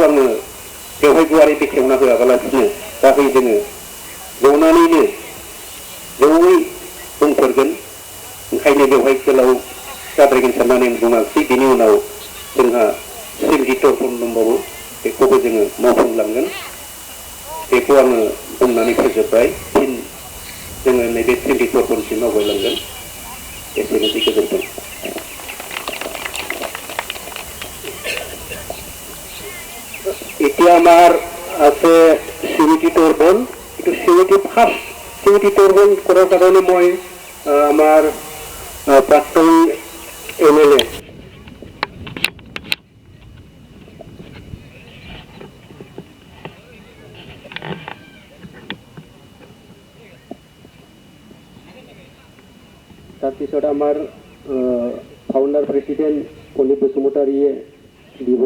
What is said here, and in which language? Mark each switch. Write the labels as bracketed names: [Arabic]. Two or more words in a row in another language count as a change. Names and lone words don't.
[Bodo] आङो बेवहाय गुवारै बेखेवना होआबालासिनो दाहै जोङो जनानैनो जयै बुंफोरगोन ओंखायनो बेवहाय गोलाव जाद्रायगोन साननानै आं बुङाखै बिनि उनाव जोंहा सिमरि दर्पन दंबावो बेखौबो जोङो मावफुंलांगोन बेखौ आङो बुंनानै फोजोबबाय फिन जोङो नैबे 24 फनसिम आवगायलांगोन एसेनोसै गोजोन्थों। [Assamese] এতিয়া আমাৰ আছে চিউৰিটি তৰ্পণ। এইটো চিউৰিটি ফাৰ্ষ্ট চিউৰিটি তৰ্পণ কৰাৰ কাৰণে মই আমাৰ প্ৰাক্তন MLA তাৰপিছত আমাৰ ফাউণ্ডাৰ প্ৰেচিডেণ্ট প্ৰদীপ বসুমতাৰীয়ে দিব।